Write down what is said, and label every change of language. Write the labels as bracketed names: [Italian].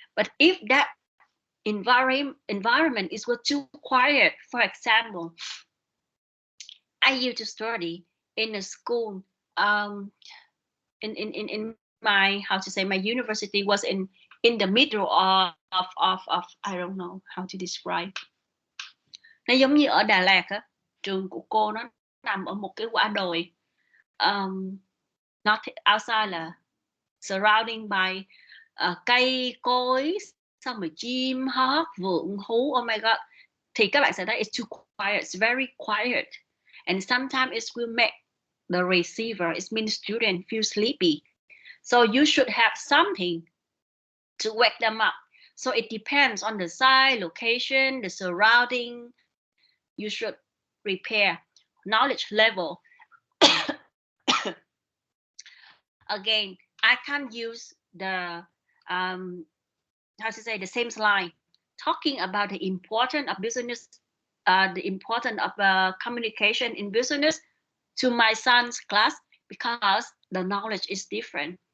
[English] But if that environment is too quiet, for example, I used to study in a school. In my, how to say, my university was in the middle of I don't know how to describe. [Vietnamese] Nó giống như ở Đà Lạt á, trường của cô nó nằm ở một cái quả đồi, [English] not outside [Vietnamese] là [English] surrounding by [Vietnamese] cây cối, xong rồi chim hót, vượn hú, [English] oh my god, [Vietnamese] thì các bạn sẽ thấy [English] it's too quiet, it's very quiet, and sometimes it will make the receiver, it means student, feel sleepy. So you should have something to wake them up. So it depends on the size, location, the surrounding. You should prepare knowledge level. Again, I can't use the how to say, the same slide talking about the importance of business, the importance of communication in business to my son's class, because the knowledge is different.